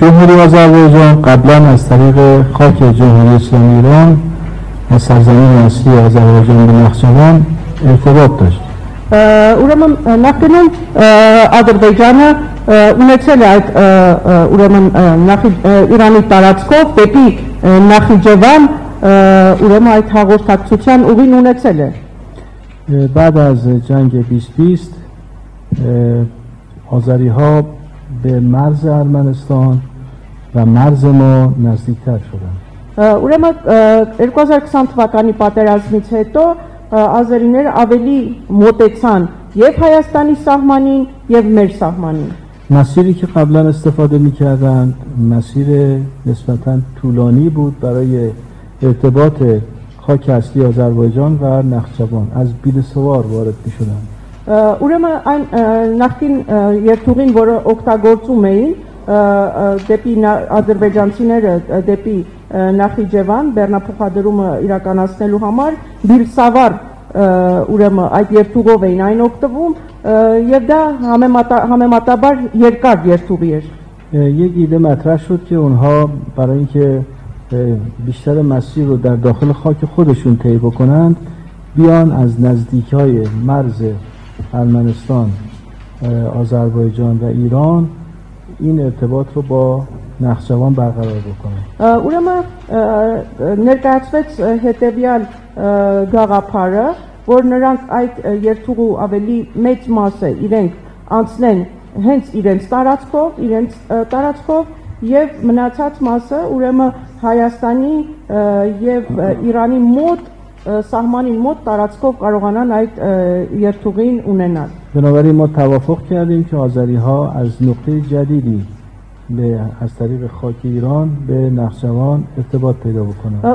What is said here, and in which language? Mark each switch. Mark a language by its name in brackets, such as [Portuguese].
[Persian] جمهوری آذربایجان قبلا از طریق خاک جمهوری اسلامی ایران از سرزمین اصلی آذربایجان به نخجوان ارتباط داشت. [Armenian] ուրեմն նախկինում Ադրբեջանը ունեցել է այդ ուրեմն Իրանի տարածքով դեպի Նախիջևան ուրեմն այդ հաղորդակցության ուղին ունեցել է. [Persian] بعد از جنگ 2020 آذری ها به مرز ارمنستان و مرز ما نزدیکتر شدند. [Armenian] ուրեմն 2020 թվականի պատերազմից հետո ազերիները ավելի մոտեցան եւ Հայաստանի սահմանին եւ մեր սահմանին. [Persian] مسیری که قبلا استفاده می‌کردند مسیر نسبتاً طولانی بود برای ارتباط خاک اصلی آذربایجان و نخجوان از بیلسوار وارد می‌شدند. [Armenian] ուրեմն այն նախքին երթուղին, որը օգտագործում էին դեպի ադրբեջանցիները դեպի Նախիջևան բեռնափոխադրումը իրականացնելու համար բիլսավար ուրեմն այդ երթուղով էին այն օգտվում եւ դա համեմատաբար երկար երթուղի էր. [Persian] یک ایده مطرح شد که اونها برای اینکه بیشتر مسیر رو در داخل خاک خودشون طی بکنند بیان از نزدیک‌های مرز ارمنستان، آذربایجان و ایران این ارتباط رو با نخجوان برقرار بکنه. [Armenian] ուրեմն ներկայացվեց հետեւյալ գաղափարը, որ նրանք այդ երթուղու ավելի մեծ մասը իրենք անցնեն հենց իրենց տարածքով եւ մնացած մասը ուրեմն Հայաստանի եւ Իրանի մոտ սահմանին մոտ տարածքով կարողանան այդ երթուղին ունենալ. [Persian] بنابراین ما توافق کردیم که آذری‌ها از نقطه جدیدی از طریق خاک ایران به نخجوان ارتباط پیدا بکنند.